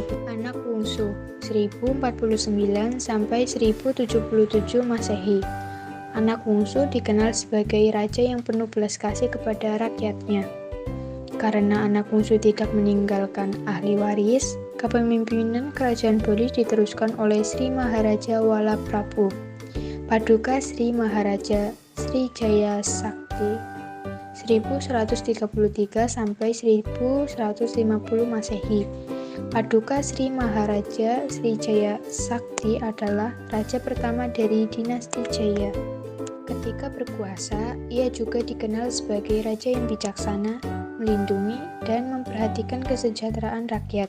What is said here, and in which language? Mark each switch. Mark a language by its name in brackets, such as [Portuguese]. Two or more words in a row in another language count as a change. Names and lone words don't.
[Indonesian] Anak bungsu 1049 sampai 1077 Masehi. Anak bungsu dikenal sebagai raja yang penuh belas kasih kepada rakyatnya. Karena anak bungsu tidak meninggalkan ahli waris, kepemimpinan kerajaan Bali diteruskan oleh Sri Maharaja Walaprabu, Paduka Sri Maharaja Sri Jaya Sakti 1133 sampai 1150 Masehi. Paduka Sri Maharaja Sri Jaya Sakti adalah raja pertama dari dinasti Jaya. Ketika berkuasa, ia juga dikenal sebagai raja yang bijaksana, melindungi, dan memperhatikan kesejahteraan rakyat.